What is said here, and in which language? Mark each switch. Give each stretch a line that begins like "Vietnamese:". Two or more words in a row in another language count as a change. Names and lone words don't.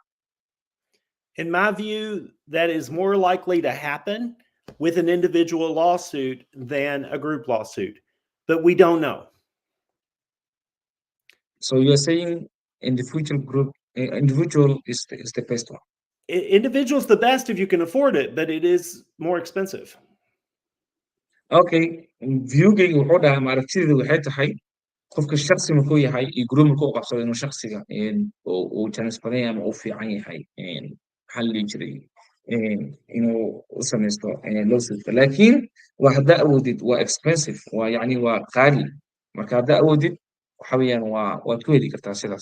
English: In my view, that is more likely to happen with an individual lawsuit than a group lawsuit, but we don't know. So you're saying individual group, individual is the best one. Individual is the best if you can afford it, but it is more expensive.
Somali: Okay, viewgayga wuxuu dhahaa ma aragtideedu waxay tahay qofka shaksi markuu yahay iyo group markuu qabsado inuu shaksiga uu janis badan yahay ama uu fiican yahay maxaa la dhihi jiray inuu u samaysto lawsuitka laakiin waa haddaa awoodid waa expensive waa yani waa qaali marka haddaa awoodid waxa weeyaan waad ku heli kartaa sidaas.